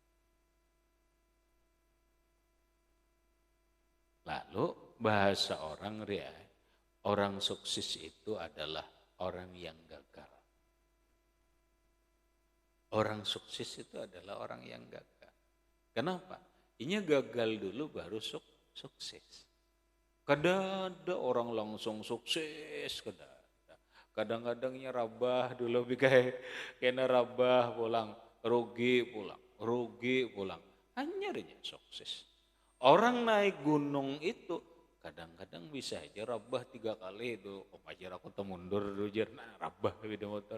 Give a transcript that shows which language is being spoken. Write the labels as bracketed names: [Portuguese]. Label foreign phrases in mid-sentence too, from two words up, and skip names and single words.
[Indonesian] Lalu bahasa orang sukses itu adalah orang yang gagal. Orang sukses itu adalah orang yang gagal. Kenapa? Ini gagal dulu baru sukses. Kadang ada orang langsung sukses, [Banjar] kadang-kadangnya rabah dulu kena rabah pulang, rugi pulang. Hanyarnya sukses. [Indonesian] Orang naik gunung itu kadang-kadang bisa aja rabah 3 kali itu. [Banjar] Ajar aku mundur dulu jar, rabah beda motor.